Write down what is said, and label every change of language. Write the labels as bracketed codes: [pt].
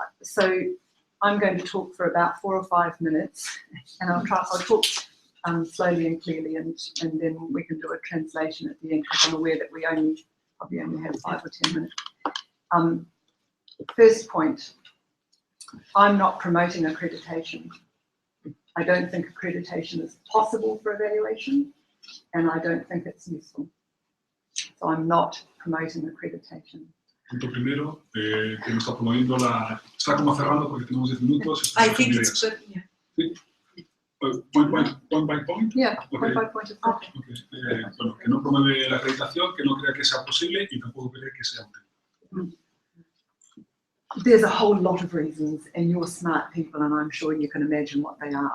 [en] So I'm going to talk for about 4 or 5 minutes, and I'll talk slowly and clearly, and then we can do a translation at the end, because I'm aware that we probably only have 5 or 10 minutes. First point, I'm not promoting accreditation. I don't think accreditation is possible for evaluation, and I don't think it's useful. So I'm not promoting accreditation. [es] Punto primero, que no está promoviendo está como cerrando porque tenemos 10 minutos. [en] I think it's good. Yeah. [es] Sí. [en] Point by point. Yeah, Okay. point by point is good. Okay. [es] Bueno, que no promueve la acreditación, que no crea que sea posible y tampoco cree que sea útil. [en] There's a whole lot of reasons, and you're smart people, and I'm sure you can imagine what they are.